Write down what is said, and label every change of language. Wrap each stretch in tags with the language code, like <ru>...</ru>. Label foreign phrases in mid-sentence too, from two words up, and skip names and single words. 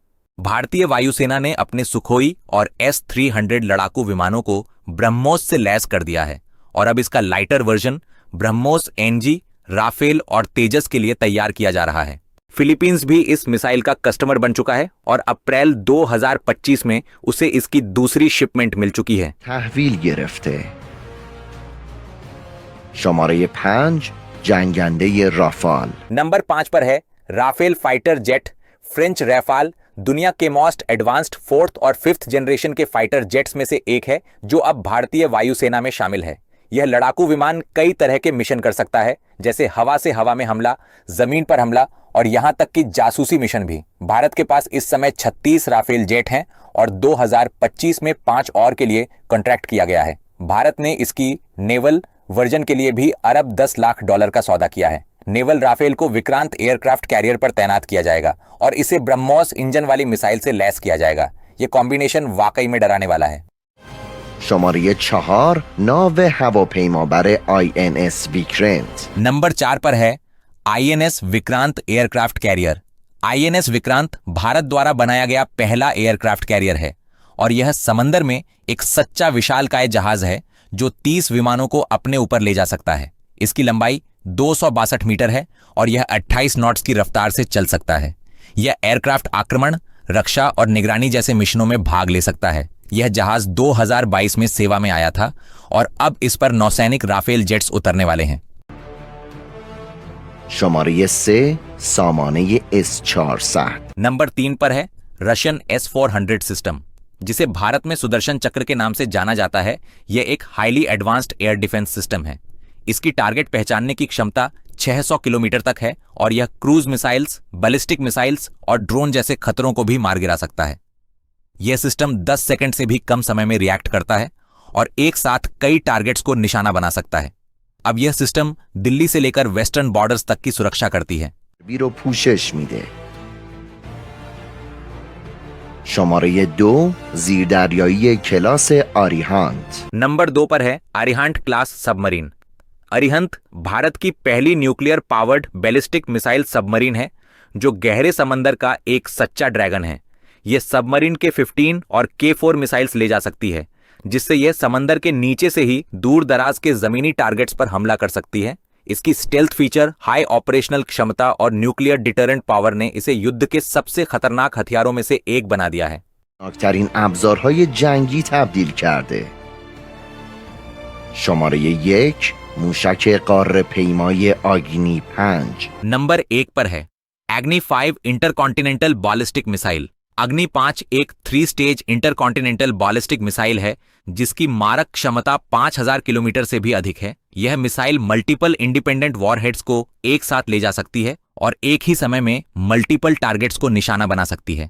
<hi>भारतीय वायुसेना ने अपने सुखोई और S-300 लड़ाकू विमानों को ब्रह्मोस से लैस कर दिया है और अब इसका</hi> <en>lighter version</en> <hi>ब्रह्मोस NG, राफेल और तेजस के लिए तैयार किया जा रहा है। फिलीपींस भी इस मिसाइल का कस्टमर बन चुका है और अप्रैल 2025 में उसे इसकी दूसरी शिपमेंट मिल चुकी है।</hi> <fa>تحویل گرفته. شماره 5 جنگنده رافال.</fa> <hi>नंबर 5 पर है राफेल</hi> <en>fighter jet.</en> <hi>फ्रेंच रैफाल दुनिया के</hi> <en>most advanced</en> <hi>4th और 5th जनरेशन के</hi> <en>fighter jets</en> <hi>में से एक है, जो अब भारतीय वायुसेना में शामिल है। यह लड़ाकू विमान कई तरह के मिशन कर सकता है, जैसे हवा से हवा में हमला, जमीन पर हमला और यहां तक कि जासूसी मिशन भी। भारत के पास इस समय 36 राफेल जेट हैं और 2025 में 5 और के लिए कॉन्ट्रैक्ट किया गया है। भारत ने इसकी</hi> <en>naval version</en> <hi>के लिए भी अरब $10 लाख का सौदा किया है। नेवल राफेल को विक्रांत</hi> <en>aircraft carrier</en> <hi>पर तैनात किया जाएगा और इसे ब्रह्मोस इंजन वाली मिसाइल से लैस किया जाएगा। यह कॉम्बिनेशन वाकई में डराने वाला है।</hi> <fa>شماره 4 ناو هواپیمابر INS विक्रांत.</fa> <hi>नंबर 4 पर है INS विक्रांत</hi> <en>aircraft carrier.</en> <hi>INS विक्रांत भारत द्वारा बनाया गया पहला</hi> <en>aircraft carrier</en> <hi>है और यह समंदर में एक सच्चा विशालकाय जहाज है जो 30 विमानों को अपने ऊपर ले जा सकता है। इसकी लंबाई 262 मीटर है और यह 28 नॉट्स की रफ्तार से चल सकता है। यह एयरक्राफ्ट आक्रमण, रक्षा और निगरानी जैसे मिशनों में भाग ले सकता है। यह जहाज 2022 में सेवा में आया था और अब इस पर नौसैनिक राफेल जेट्स उतरने वाले हैं।</hi> <fa>شماره 3 سامانه S-400</fa> <hi>नंबर 3 पर है रशियन S-400 सिस्टम, जिसे भारत में सुदर्शन चक्र के नाम से जाना जाता है। यह एक</hi> <en>highly advanced air defense system</en> <hi>है। इसकी टारगेट पहचानने की क्षमता 600 किलोमीटर तक है और यह</hi> <en>cruise missiles, ballistic missiles</en> <hi>और ड्रोन जैसे खतरों को भी मार गिरा सकता है। यह सिस्टम 10 सेकंड से भी कम समय में रिएक्ट करता है और एक साथ कई टारगेट्स को निशाना बना सकता है। अब यह सिस्टम दिल्ली से लेकर</hi> <en>western borders</en> <hi>तक की सुरक्षा करती है।</hi> <fa>رو پوشش میده. شماره 2 زیردریایی کلاس آریهانت.</fa> <hi>नंबर 2 पर है अरिहंत</hi> <en>class submarine.</en> <hi>अरिहंत भारत की पहली</hi> <en>nuclear powered ballistic missile submarine</en> <hi>है, जो गहरे समंदर का एक सच्चा ड्रैगन है। यह सबमरीन के 15 और K4 मिसाइल्स ले जा सकती है, जिससे यह समंदर के नीचे से ही दूर दराज के जमीनी टारगेट्स पर हमला कर सकती है। इसकी</hi> <en>stealth feature, high operational</en> <hi>क्षमता और</hi> <en>nuclear deterrent power</en> <hi>ने इसे युद्ध के सबसे खतरनाक हथियारों में से एक बना दिया है।</hi> <fa>خطرناکترین ابزارهای جنگی تبدیل کرده. شماره 1 موشک قاره پیمای آگنی 5.</fa> <hi>नंबर 1 पर है एग्नि 5</hi> <en>intercontinental ballistic missile.</en> <hi>अग्नि 5 एक 3</hi> <en>stage intercontinental ballistic missile</en> <hi>है, जिसकी मारक क्षमता 5000 किलोमीटर से भी अधिक है। यह मिसाइल</hi> <en>multiple independent warheads</en> <hi>को एक साथ ले जा सकती है और एक ही समय में</hi> <en>multiple targets</en> <hi>को निशाना बना सकती है।</hi>